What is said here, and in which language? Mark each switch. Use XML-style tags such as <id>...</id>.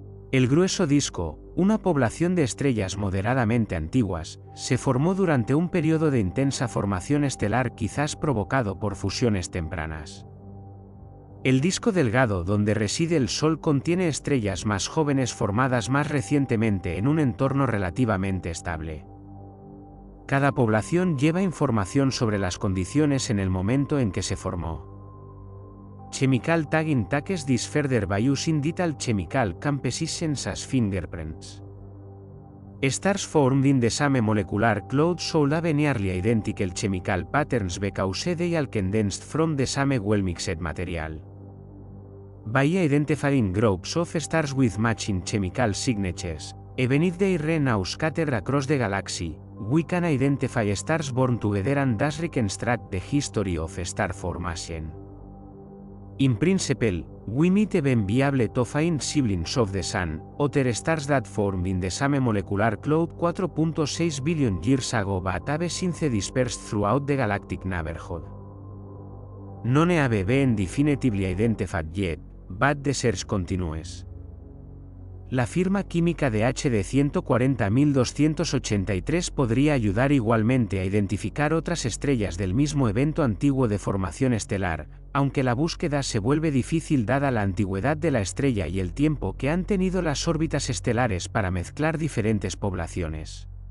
<es>El grueso disco, una población de estrellas moderadamente antiguas, se formó durante un periodo de intensa formación estelar quizás provocado por fusiones tempranas. El disco delgado donde reside el Sol contiene estrellas más jóvenes formadas más recientemente en un entorno relativamente estable. Cada población lleva información sobre las condiciones en el momento en que se formó.</es> <en>Chemical tagging takes this further by using detailed chemical compositions as fingerprints. Stars formed in the same molecular cloud should have nearly identical chemical patterns because they are condensed from the same well-mixed material. By identifying groups of stars with matching chemical signatures, even if they are now scattered across the galaxy, we can identify stars born together and thus reconstruct the history of star formation. In principle, we might even be able to find siblings of the Sun, other stars that formed in the same molecular cloud 4.6 billion years ago but have since dispersed throughout the galactic neighborhood. None have been definitively identified yet, but the search continues.</en> <es>La firma química de HD 140283 podría ayudar igualmente a identificar otras estrellas del mismo evento antiguo de formación estelar, aunque la búsqueda se vuelve difícil dada la antigüedad de la estrella y el tiempo que han tenido las órbitas estelares para mezclar diferentes poblaciones.</es>